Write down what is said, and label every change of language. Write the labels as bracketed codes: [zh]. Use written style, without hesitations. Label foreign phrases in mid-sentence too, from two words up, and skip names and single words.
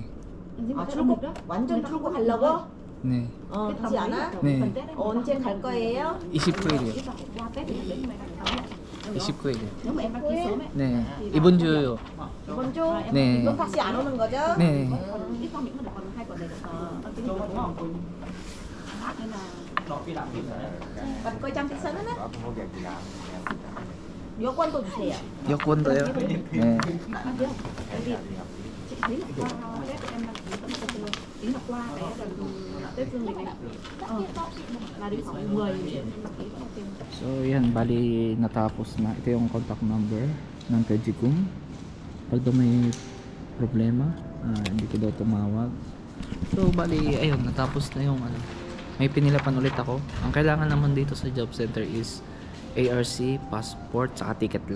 [ko] 출국 완전 출국 하려고? 네. 다시 안 와? 네. 언제 갈 거예요? 29일이요. 29일이요. 29일? 네. 이번 주요. 이번 주? 네. 그럼 다시 안 오는 거죠? 네. [vi] Còn coi trong cái sân á. [ko] 여권도 주세요. 여권도요? 네. [vi] 여기 chị thấy là qua em đăng ký kỹ thuật qua để tới phương tiện này là đi khoảng 10 điểm đăng ký có tiền. [tl] So yan, bali natapos na. Ito yung contact number ng Kajigum. Pag daw may problema, hindi ko daw tumawag. So bali, ayun, natapos na yung ano. May pinilapan ulit ako. Ang kailangan naman dito sa [en] job center [tl] is ARC, passport, saka ticket lang.